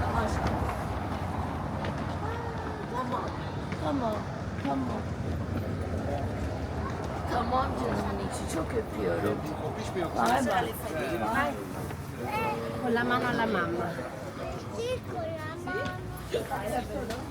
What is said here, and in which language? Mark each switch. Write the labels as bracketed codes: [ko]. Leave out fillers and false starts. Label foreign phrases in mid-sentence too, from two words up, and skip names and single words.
[tr] Aşk. Tamam, tamam, tamam. Tamam canımın içi, çok öpüyorum. Bay bay. Bay. [it] Con la mano alla mamma. Sì, con la mano.